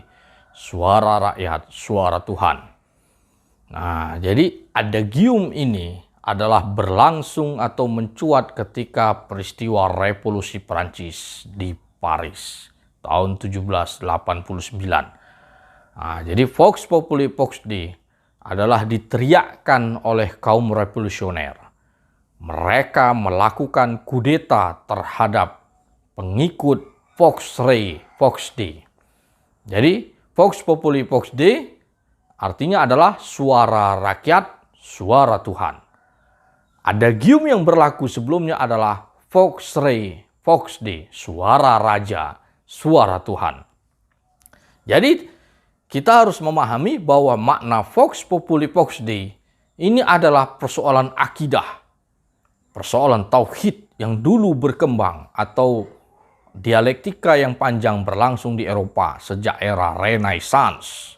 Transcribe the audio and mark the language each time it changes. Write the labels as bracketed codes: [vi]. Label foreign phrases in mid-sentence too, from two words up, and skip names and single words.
[id] Suara rakyat, suara Tuhan. Nah, jadi adagium ini adalah berlangsung atau mencuat ketika peristiwa revolusi Prancis di Paris tahun 1789. Nah, jadi [la] Vox Populi Vox Dei [id] adalah diteriakkan oleh kaum revolusioner. Mereka melakukan kudeta terhadap pengikut [la] Vox Rei, Vox Dei. [id] Jadi [la] Vox Populi Vox Dei [id] artinya adalah suara rakyat, suara Tuhan. Adagium yang berlaku sebelumnya adalah [la] Vox Rei, Vox Dei, [id] suara raja, suara Tuhan. Jadi kita harus memahami bahwa makna [la] Vox Populi Vox Dei [id] ini adalah persoalan akidah, persoalan tauhid yang dulu berkembang atau dialektika yang panjang berlangsung di Eropa sejak era Renaissance.